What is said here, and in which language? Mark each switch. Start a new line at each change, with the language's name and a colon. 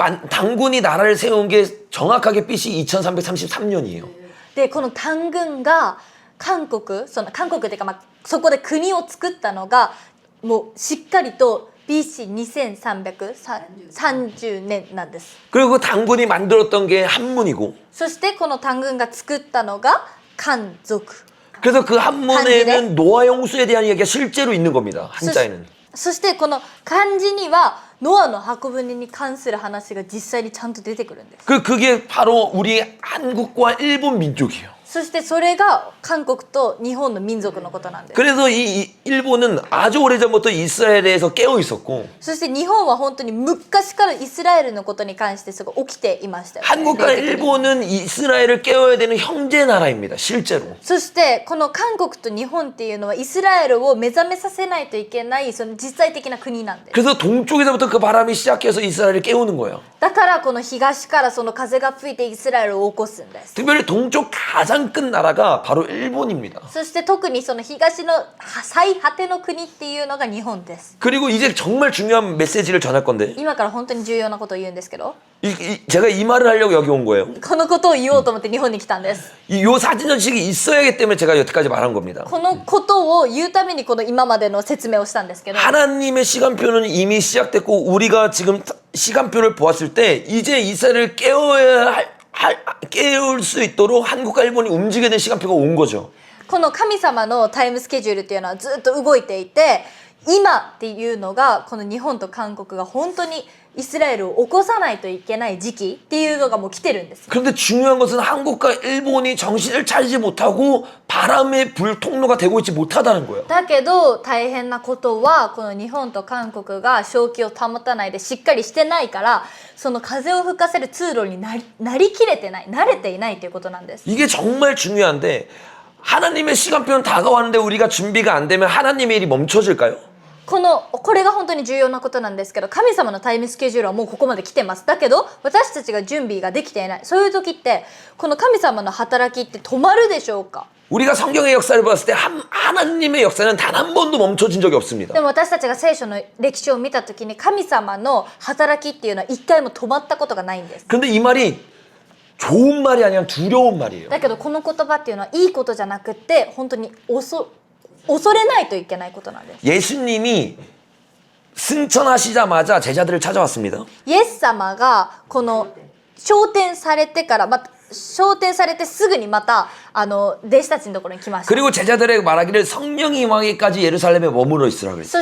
Korean: 단군이 나라를 세운 게 정확하게 BC 2333년이에요.
Japanese: でこの단군が韓国っていうかそこで国を作ったのがもうしっかりと BC2330年なんです。
Korean: 그리고 그 단군이 만들었던 게 한문이고
Japanese: そしてこの단군が作ったのが韓族。
Korean: 그래서 그 한문에는 노아 홍수에 대한 이야기가 실제로 있는 겁니다. 한자에는.
Japanese: そしてこの漢字にはノアの箱舟に関する話が実際にちゃんと出てくるんです。
Korean: 그게 바로 우리 한국과 일본 민족이에요.
Japanese: そしてそれが韓国と日本の民族のことなんです。
Korean: 그래서 이 일본은 아주 오래전부터 이스라엘에서 깨어 있었고
Japanese: そして日本は本当に昔からイスラエルのことに関してすごい起きていましたよね。
Korean: 한국과 일본은 이스라엘을 깨워야 되는 형제 나라입니다. 실제로.
Japanese: そしてこの韓国と日本っていうのはイスラエルを目覚めさせないといけないその実際的な国なんです。
Korean: 그래서 동쪽에서부터 그 바람이 시작해서 이스라엘을 깨우는 거예요.
Japanese: だからこの東からその風が吹いてイスラエルを起こすんです。
Korean: 특별히 동쪽 가장 끝 나라가 바로 일본입니다.
Japanese: そして特にその東の最果ての国っていうのが日本です。
Korean: 그리고 이제 정말 중요한 메시지를 전할 건데
Japanese: 今から本当に重要なことを言うんですけど、
Korean: 제가 이 말을 하려고 여기 온 거예요.
Japanese: このことを言おうと思って日本に来たんです。
Korean: 요 사진 전식이 있어야 하기 때문에 제가 여태까지 말한 겁니다.
Japanese: このことを言うためにこの今までの説明をしたんですけど、
Korean: 하나님의 시간표는 이미 시작됐고 우리가 지금 시간표를 보았을 때 이제 이스라엘을 깨울 수 있도록 한국과 일본이 움직여야 되는 시간표가 온 거죠.
Japanese: この神様のタイムスケジュールっていうのはずっと動いていて、今っていうのがこの日本と韓国が本当にイスラエルを起こさないといけない時期っていうのがもう来てるんです。
Korean: 그런데 중요한 것은 한국과 일본이 정신을 차리지 못하고 바람의 불 통로가 되고 있지 못하다는 거예요.
Japanese: だけど大変なことはこの日本と韓国が正気を保たないでしっかりしてないからその風を吹かせる通路になりきれてない慣れていないということなんです。
Korean: 이게 정말 중요한데 하나님의 시간표는 다가왔는데 우리가 준비가 안 되면 하나님의 일이 멈춰질까요?
Japanese: これが本当に重要なことなんですけど神様のタイムスケジュールはもうここまで来てます。だけど私たちが準備ができていない。そういう時ってこの神様の働きって止まるでしょうか。
Korean: 우리가 성경의 역사를 봤을 때 하나님의 역사는 단 한 번도 멈춰진 적이 없습니다.
Japanese: でも私たちが聖書の歴史を見た時に神様の働きっていうのは一回も止まったことがないんです。
Korean: 근데 이 말이 좋은 말이 아니라 두려운 말이에요.
Japanese: だけどこの言葉っていうのはいいことじゃなくて本当に恐れないといけないことなんです。
Korean: 예수님이 승천하시자마자 제자들을 찾아왔습니다.
Japanese: イエス様がこの昇天されてから昇天されてすぐにまた弟子たちのところに来ました。
Korean: 그리고 제자들에게 말하기를 성령이 임하기까지 예루살렘에 머물러 있으라 그랬어요.